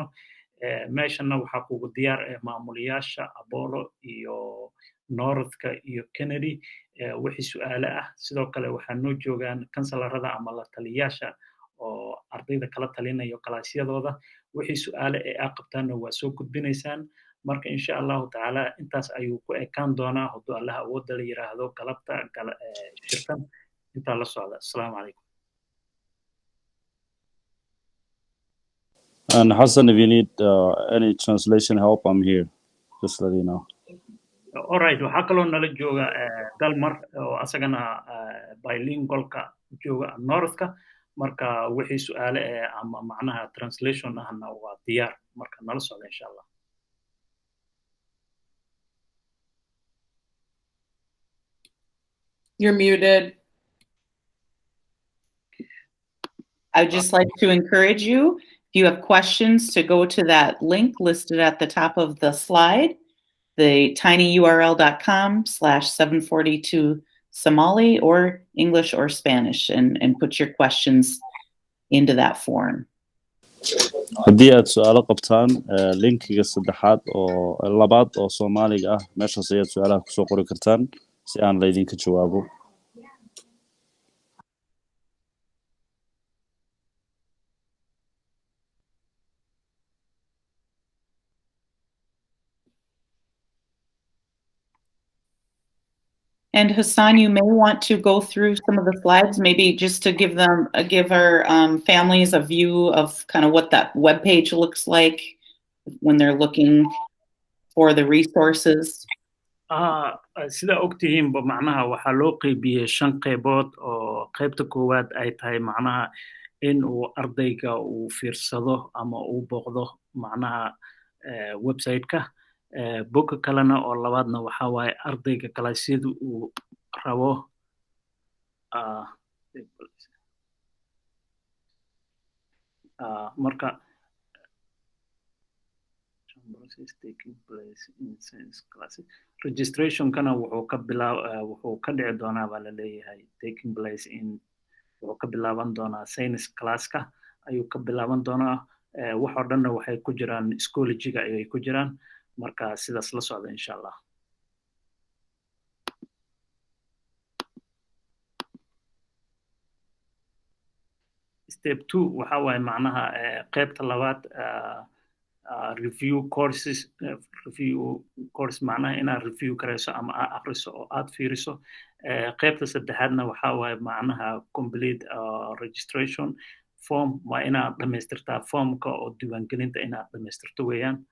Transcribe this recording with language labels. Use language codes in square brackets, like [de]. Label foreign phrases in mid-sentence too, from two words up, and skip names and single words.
[so] meeshana waxaa kugu diyaar maamulayaasha Apollo iyo Northka iyo Kennedy wixii su'aale ah sidoo kale waxaa noo joogaan kansalarada ama la taliyaasha oo ardayda kala talinayo galaasyadooda wixii su'aale ee aad qabtaanna waa soo gudbinaysaan marka [ar] إن شاء الله تعالى [so] intaas ayuu ku ekaan doonaa hadduu allaha awoodda la yiraahdo galabta shirkan intaa la socda [ar] السلام عليكم [en] And Hassan, if you need any translation help, I'm here. Just let you know. All right, [so] waxaa kaloo nala jooga Dalmar oo asagana bilingualka jooga Northka marka wixii su'aale ama macnaha translation ahna waa diyaar marka nala socda [ar] إن شاء الله. [en] You're muted. I'd just like to encourage you, if you have questions, to go to that link listed at the top of the slide, the tinyurl.com/742 Somali or English or Spanish, and put your questions into that form. [so] haddii aad su'aalo qabtaan linkiga saddexaad oo labaad oo Soomaaliga ah meeshaas ayaad su'aalaha kusoo qori kartaan si aan laydinka jawaabo [en] And Hassan, you may want to go through some of the slides, maybe just to give our families a view of kind of what that webpage looks like when they're looking for the resources. [so] sida ogtihiinba macnaha waxaa loo qaybiyey 5 qaybood oo qaybta koowaad ay tahay macnaha in uu ardayga uu fiirsado ama uu booqdo macnaha website-ka bogga kalena oo labaadna waxaa waaye ardayga galaasyadu uu rabo marka [en] process taking place in science classes [so] registration-kana wuxuu ka dhici doonaa baa la leeyahay [en] taking place in [so] wuxuu ka bilaaban doonaa science classka ayuu ka bilaaban doonaa wax oo dhanna waxay ku jiraan schoology-ga ayay ku jiraan marka sidaas la socda [ar] إن شاء الله [so] step 2 waxa waaye macnaha qaybta labaad [en] review course [so] macnaha inaad review karayso ama aad akhriso oo aad fiiriso qaybta saddexaadna waxa waaye macnaha [en] complete registration form [so] waa inaad dhamaystirtaa formka oo diiwaangelinta inaad dhamaystirto weeyaan